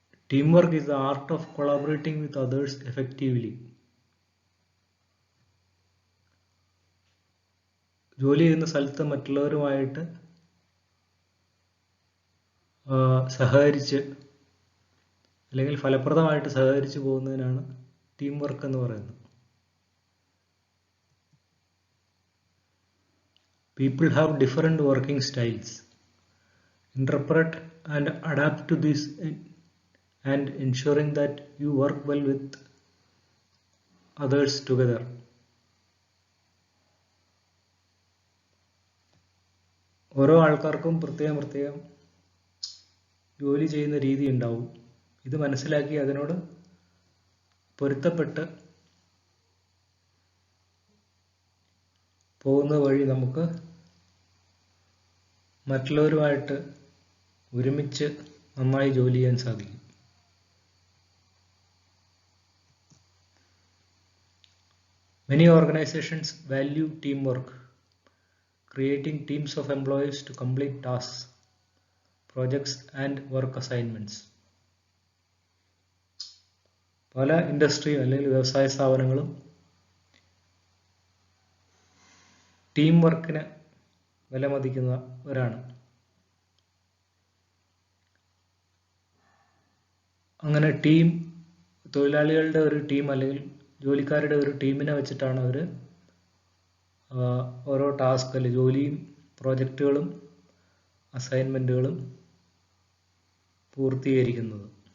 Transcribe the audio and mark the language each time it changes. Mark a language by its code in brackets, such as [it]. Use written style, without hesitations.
[en] Teamwork is the art of collaborating with others effectively. [ml] ജോലി ചെയ്യുന്ന സ്ഥലത്ത് മറ്റുള്ളവരുമായിട്ട് സഹകരിച്ച് അല്ലെങ്കിൽ ഫലപ്രദമായിട്ട് സഹകരിച്ച് പോകുന്നതിനാണ് ടീം വർക്ക് എന്ന് പറയുന്നത്. [en] People have different working styles. Interpret and adapt to this and ensuring that you work well with others together. [ml] ഓരോ ആൾക്കാർക്കും പ്രത്യേകം ജോലി ചെയ്യുന്ന രീതി ഉണ്ടാവും. ഇത് മനസ്സിലാക്കി അതിനോട് പൊരുത്തപ്പെട്ട് പോകുന്ന വഴി നമുക്ക് മറ്റുള്ളവരുമായിട്ട് ഒരുമിച്ച് നന്നായി ജോലി ചെയ്യാൻ സാധിക്കും. [en] Many organizations value teamwork, creating teams of employees to complete tasks, projects and work assignments. [ml] പല ഇൻഡസ്ട്രിയും അല്ലെങ്കിൽ വ്യവസായ സ്ഥാപനങ്ങളും ടീം വർക്കിന് വിലമതിക്കുന്നവരാണ്. അങ്ങനെ തൊഴിലാളികളുടെ ഒരു ടീം അല്ലെങ്കിൽ ജോലിക്കാരുടെ ഒരു ടീമിനെ വെച്ചിട്ടാണ് അവർ ഓരോ ടാസ്ക് അല്ലെങ്കിൽ ജോലിയും പ്രോജക്റ്റുകളും അസൈൻമെൻറ്റുകളും പൂർത്തീകരിക്കുന്നത്.